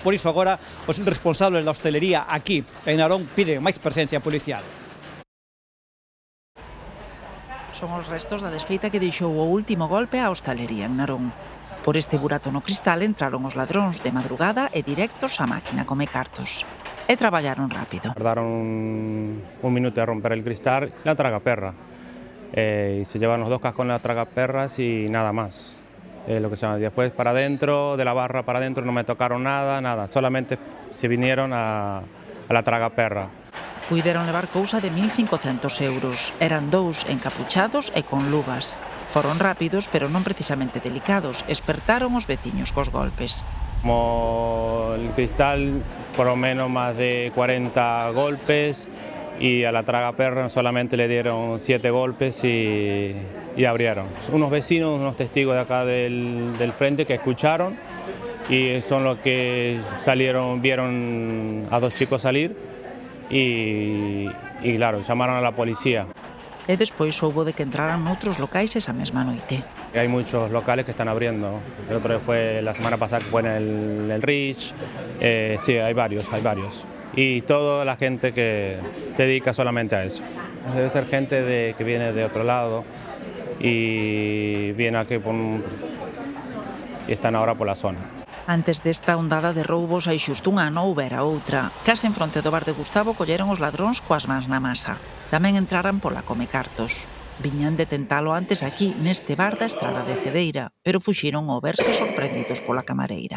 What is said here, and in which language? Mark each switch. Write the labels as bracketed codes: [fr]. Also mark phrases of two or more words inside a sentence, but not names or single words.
[gl] Por iso agora os responsables da hostelería aquí en Narón piden máis presencia policial. Son os restos da desfeita que deixou o último golpe á hostalería en Narón. Por este burato no cristal entraron os ladróns de madrugada e directos á máquina come cartos. E traballaron rápido. [es] Tardaron un minuto de romper el cristal, la tragaperra. Y se llevan los 2 cascos en la tragaperras y nada más. Lo que se llama. Después para adentro, de la barra para adentro no me tocaron nada, solamente se vinieron a la tragaperra. [gl] Puideron levar cousa de 1.500 euros. Eran 2 encapuchados e con luvas. Foron rápidos, pero non precisamente delicados. Espertaron os veciños cos golpes. [es] Como el cristal, por lo menos más de 40 golpes, y a la tragaperra solamente le dieron 7 golpes y abrieron. Unos vecinos, unos testigos de acá del frente que escucharon y son los que salieron, vieron a 2 chicos salir y claro, llamaron a la policía. [gl] E despois soubo de que entraran noutros locais esa mesma noite. [es] Hay muchos locales que están abriendo. El otro día fue la semana pasada que fue en el Rich. Sí, hay varios. Y toda la gente que se dedica solamente a eso. Debe ser gente que viene de otro lado y viene aquí y están ahora por la zona. [gl] Antes desta ondada de roubos hai xusto un ano houbera outra. Case en fronte do bar de Gustavo colleron os ladróns coas mans na masa. Tamén entraran pola come cartos. Viñan de tentalo antes aquí, neste bar da Estrada de Cedeira, pero fuxiron ao verse sorprendidos pola camareira.